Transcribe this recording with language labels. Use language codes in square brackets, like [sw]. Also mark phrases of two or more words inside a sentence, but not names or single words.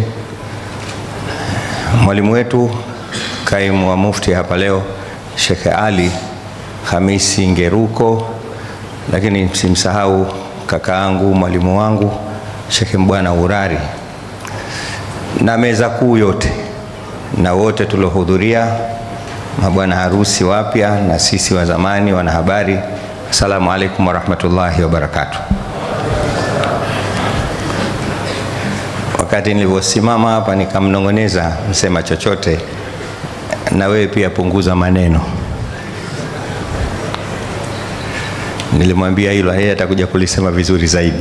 [sw] mwalimu wetu kaimu wa mufti hapa leo Sheikh Ali Hamisi Ngeruko, lakini msimsahau kakaangu mwalimu wangu Sheikh Mbwana Urari, na meza kuu yote na wote tuliohudhuria, mabwana harusi wapya na sisi wa zamani, wanahabari, [ar] السلام عليكم ورحمة الله وبركاته. [sw] Wakati nilivyosimama hapa nikamnongoneza msema chochote, na wewe pia punguza maneno. Nilimwambia hilo, yeye atakuja kulisema vizuri zaidi.